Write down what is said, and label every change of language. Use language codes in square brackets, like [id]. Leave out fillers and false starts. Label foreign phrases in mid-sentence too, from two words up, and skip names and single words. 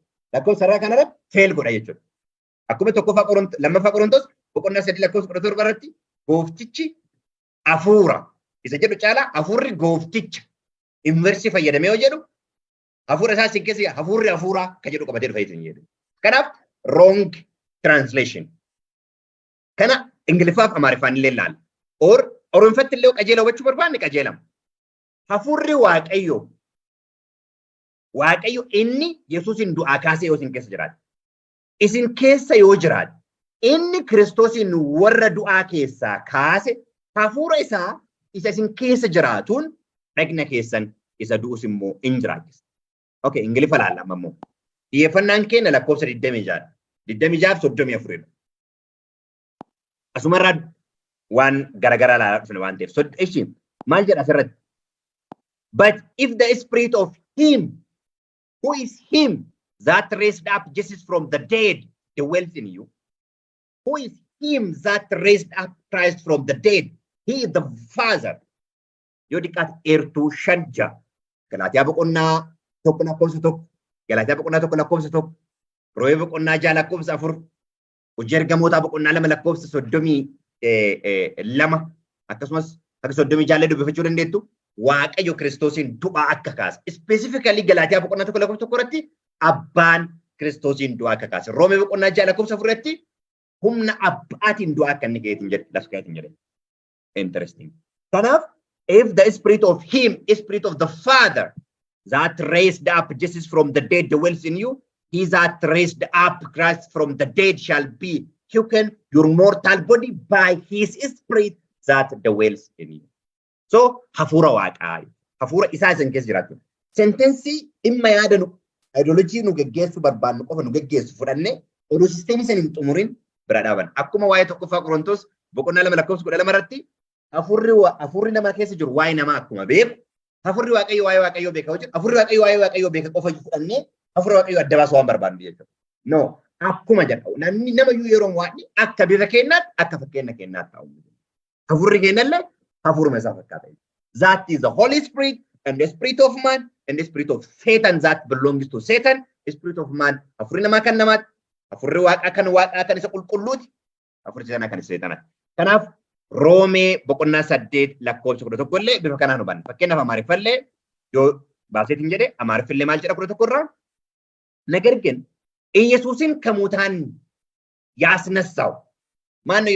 [om] Lakkoofsa irraa kanarratti feel godha jechuudha. Akkuma lammaffaa Qorontos boqonnaa 3 lakkoofsa 17 irratti gooftichi hafuura isa jedhu caalaa hafuurri goofticha inversii fayyadamee yoo jedhu hafuura isaa isin keessa hafuurri hafuuraa kan jedhu qabatee dhufa jechuudha jedhu. [en] Kanaaf wrong translation. [om] Kana Ingiliffaaf Amaariffaan illee ilaala. Oromoffatti illee qajeela hubachuu barbaanne qajeelama. Hafuurri Waaqayyo inni Yesuusin du'aa kaasee yoo isin keessa jiraate. Isin keessa yoo jiraate inni Kiristoosin warra du'aa keessaa kaase hafuura isaa isa isin keessa jiraatuun dhagna keessan isa du'us immoo hin jiraachisa. Okay, Ingiliffa ilaalla amma immoo. Xiyyeeffannaan keenya lakkoofsa 26. 26 Asumarraa waan garagaraa ilaalaa dhufne waan ta'eef. Maal jedha asirratti? [en] But if the spirit of him who is him that raised up Jesus from the dead dwells in you, who is him that raised up Christ from the dead, he is the Father. [om] Yoo diqqaate eertuu shanja. Galaatiyaa boqonnaa tokko lakkoofsa tokko. Galaatiyaa boqonnaa tokko lakkoofsa tokko. Roobee boqonnaa 6 lakkoofsa 4. Hojii ergamootaa boqonnaa 2 lakkoofsa 32 akkasumas akka 36 dubbifachuu dandeettu Waaqayyo Kiristoosin du'aa akka kaase. Specifically Galaatiyaa boqonnaa tokko lakkoofsa tokko irratti abbaan Kiristoosin du'aa akka kaase. Roobee boqonnaa 6 lakkoofsa 4 irratti humna abbaatiin du'aa akka inni ga'eetiin jedhe lafti ga'eetiin jedhe. [en] Interesting. Kanaaf if the spirit of him, spirit of the Father that raised up Jesus from the dead dwells in you, he that raised up Christ from the dead shall be quickened your mortal body by his spirit that dwells in you. [om] So hafuura Waaqaa hafuura isaa isin keessa jiraatu. Sentensii dhimma yaada nu ideolojii nu geggeessu barbaannu qofa nu geggeessu fudhannee oduu sisteemii san hin xumurin bira dhaaban. Akkuma waa'ee tokkoffaa Qorontos boqonnaa 2 lakkoofsa 12 irratti hafuurri nama keessa jiru waa'ee namaa akkuma beeku hafuurri Waaqayyo waa'ee Waaqayyoo beeka hojjetu hafuurri Waaqayyo waa'ee Waaqayyoo beeka qofa fudhannee hafuura Waaqayyo adda baasuu waan barbaannu jechuudha. No, akkuma jedha namni namayyuu yeroo waa'ee akka bifa kennaatti akka fakkeenya kennaatti ta'u. Hafuurri kennallee hafuuruma isaa fakkaata. [en] That is the Holy Spirit and the spirit of man and the spirit of Satan that belongs to Satan. The spirit of man [om] hafuurri namaa kan namaatti hafuurri Waaqaa kan isa qulqulluuti hafuurri Seexanaa kan isa Seexanaati. Kanaaf Roomee boqonnaa 8 lakkoofsa 11 illee bifa kanaan hubanna. Fakkeenyaaf Amaariffallee yoo baaseetiin jedhe Amaariffillee maal jedha 11 irraa? [am] ነገር ግን ኢየሱስን ከሙታን ያስነሳው ማን ነው?